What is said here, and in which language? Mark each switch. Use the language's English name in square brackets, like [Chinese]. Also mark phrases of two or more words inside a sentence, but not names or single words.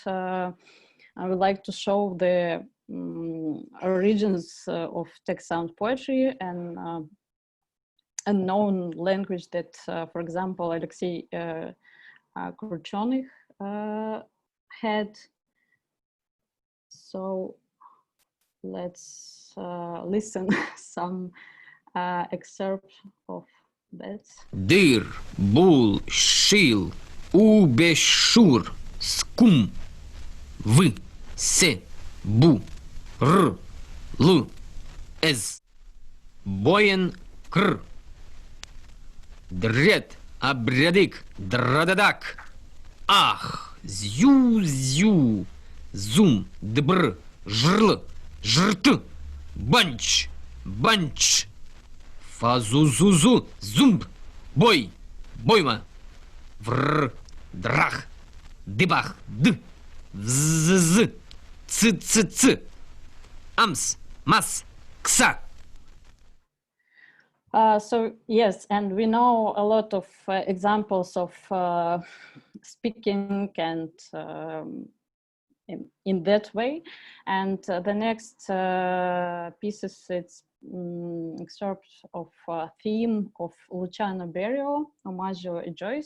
[English] I would like to show the origins of text sound poetry and a known language that, for example, Alexei Kruchonych had. So let's listen some excerpt of that. Dir, bul, shil, ubeshur, skum, v, se, bu, r, l, ez, boyen, kr, dred, abredik, dradadak, ах, зю, зю, зум, дбр, жрл, жрт, банч, банч, фазузузу, зумб, бой, бойма, вр, драх, дыбах, д, вз, ц, ц, ц, амс, мас, кса. So yes, and we know a lot of examples of speaking and in that way. And the next pieces, it's excerpt of theme of Luciano Berio, Omaggio e Joyce.